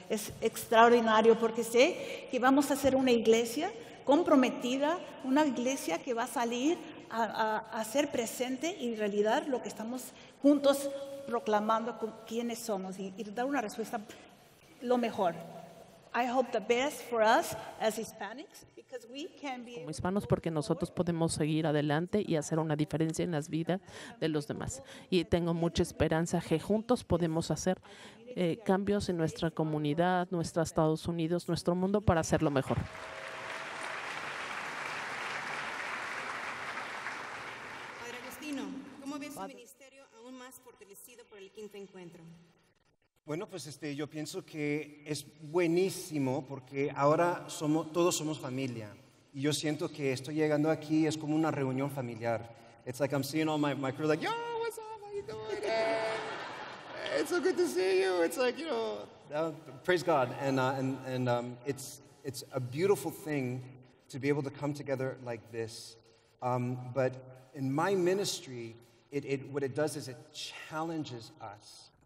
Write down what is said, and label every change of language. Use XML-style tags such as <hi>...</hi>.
<es>Es extraordinario porque sé que vamos a ser una iglesia comprometida, una iglesia que va a salir a ser presente y en realidad lo que estamos juntos proclamando con quiénes somos y dar una respuesta lo mejor.</es> <en>I hope the best for us as Hispanics because we can be</en> <es>Como hispanos, porque nosotros podemos seguir adelante y hacer una diferencia en las vidas de los demás. Y tengo mucha esperanza que juntos podemos hacer cambios en nuestra comunidad, nuestro Estados Unidos, nuestro mundo para hacerlo mejor. Padre Agustino, ¿cómo ve su ministerio aún más fortalecido por el quinto encuentro? Bueno, pues yo pienso que es buenísimo porque ahora todos somos familia. Y yo siento que estoy llegando aquí, es como una reunión familiar.</es> <en>It's like I'm seeing all my crew like, yo, what's up, how you doing? Hey, it's so good to see you. It's like, praise God. And it's a beautiful thing to be able to come together like this. But in my ministry, what it does is it challenges us.</en>